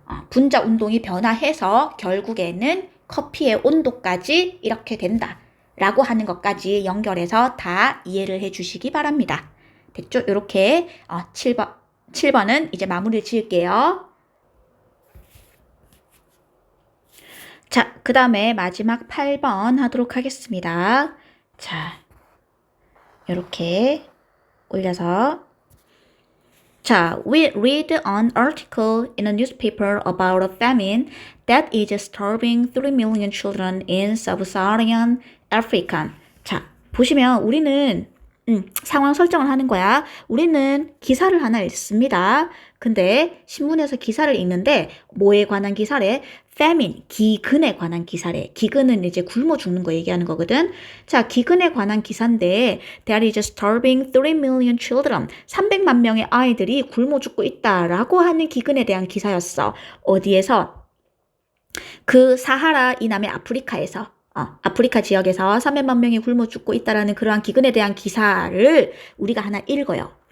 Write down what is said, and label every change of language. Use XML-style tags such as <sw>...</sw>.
<ko>분자 운동이 변화해서 결국에는 커피의 온도까지 이렇게 된다 라고 하는 것까지 연결해서 다 이해를 해 주시기 바랍니다. 됐죠? 이렇게 7번은 이제 마무리를 지을게요. 자, 그 다음에 마지막 8번 하도록 하겠습니다. 자, 이렇게 올려서, 자,</ko> <en>we read an article in a newspaper about a famine that is starving 3 million children in sub-Saharan Africa.</en> <ko>자, 보시면 우리는 상황 설정을 하는 거야. 우리는 기사를 하나 읽습니다. 근데 신문에서 기사를 읽는데 뭐에 관한 기사래? famine, 기근에 관한 기사래. 기근은 이제 굶어 죽는 거 얘기하는 거거든. 자, 기근에 관한 기사인데</ko> <en>that is starving 3 million children.</en> <ko>300만 명의 아이들이 굶어 죽고 있다라고 하는 기근에 대한 기사였어. 어디에서? 그 사하라 이남의 아프리카에서. 아프리카 지역에서 300만 명이 굶어 죽고 있다라는 그러한 기근에 대한 기사를 우리가 하나 읽어요.</ko>